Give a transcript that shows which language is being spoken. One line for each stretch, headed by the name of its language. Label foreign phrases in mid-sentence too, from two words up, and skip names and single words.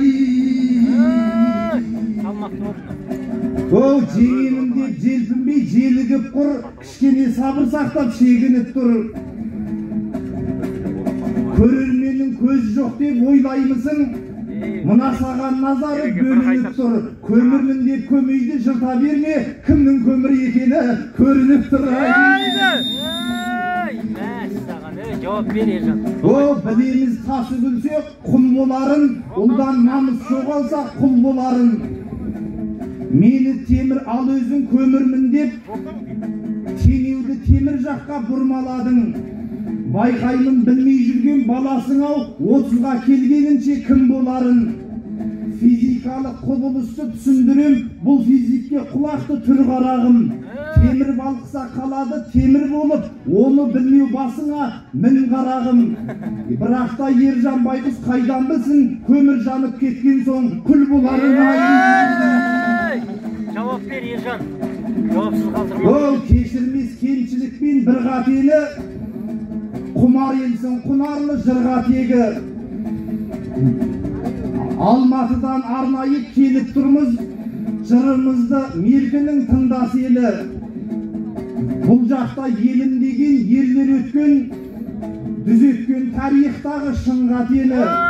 Kazakh: Жеңімде желпінбей желігіп құр, кішкене сабыр сақтап шегініп тұр. Көрерменнің көзі жоқ деп ойлаймысың, мына саған назары бөлініп тұр. Көмірмін деп көмейді жырта берме, кімнің көмір екені көрініп тұр.
Turkish: Cevap ver Ержан.
Kazakh: Білеміз тасы күлсе құл боларын, ұлдан намыс жоғалса құл боларын. Мені темір ал өзің көмірмін деп, теңеуді темір жаққа бұрмаладың. Байқаймын білмей жүрген баласың-ау, 30-ға келгенінше кім боларын. Физикалық құбылысты түсіндірем, бұл физикке құлақты түр қарағым. Темір балқыса қалады темір болып, оны білмеу басыңа мін қарағым. Бірақ та Ержан байғұс қайдан білсін, көмір жанып кеткен соң күл боларын.
Turkish: Cevap ver Ержан. Cevapsыз kaldırma.
Kazakh: Кешірмес кемшілікпен бір қателі, құмар елсің құнарлы жырға тегі. Алматыдан арнайы келіп тұрмыз, жырымызды меркінің тыңдас елі. Бұл жақта елім деген ерлер өткен, дүзеткен тарихтағы шыңға телі.